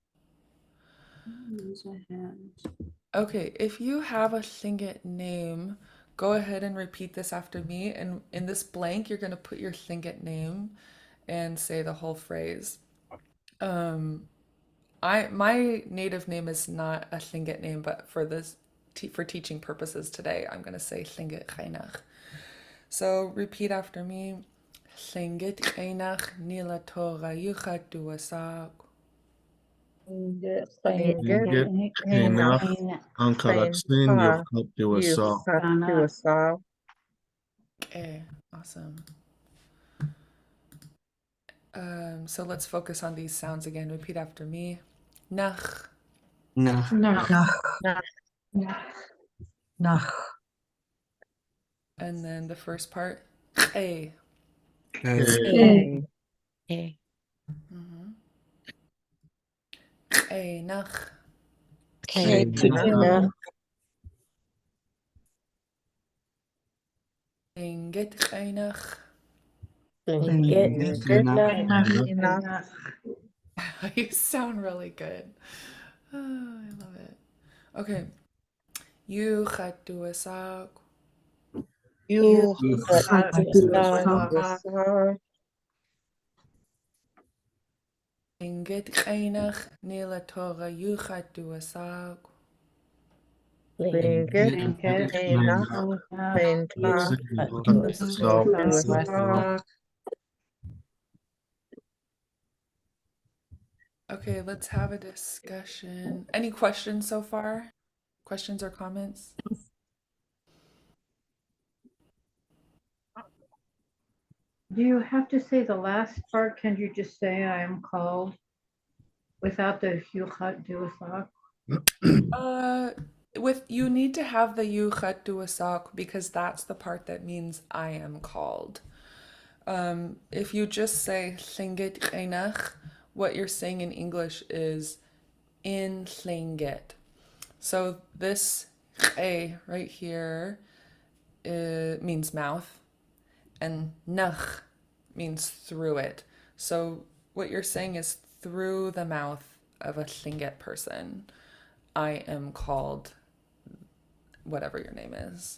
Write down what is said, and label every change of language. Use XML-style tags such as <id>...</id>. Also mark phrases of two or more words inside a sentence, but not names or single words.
<en>Okay, if you have a Lingít name, go ahead and repeat this after me. And in this blank, you're going to put your Lingít name and say the whole phrase. My native name is not a Lingít name, but for teaching purposes today, I'm going to say</en> <tli>Lingít ʼéináx.</tli> <en>So repeat after me.</en> <tli>Lingít ʼéináx nila tóra yucha duwasáakw.</tli> <en>Okay, awesome. So let's focus on these sounds again. Repeat after me. Nach. And then the first part. A. A. ʼéináx.</en> <tli>Lingít ʼéináx.</tli> <en>You sound really good. Oh, I love it.</en> <tli>Okay. Yucha duwasáakw. Lingít ʼéináx nila tóra yucha duwasáakw.</tli> <en>Okay, let's have a discussion. Any questions so far? Questions or comments? Do you have to say the last part? Can you just say I am called without the</en> <tli>yuchat duwasáakw?</tli> <en>You need to have the</en> <tli>yuchat duwasáakw</tli> <en>because that's the part that means I am called. If you just say</en> <tli>Lingít ʼéináx,</tli> <en>what you're saying in English is in Lingít. So this a right here means mouth, and nach means through it. So what you're saying is through the mouth of a Lingít person, I am called whatever your name is.</en>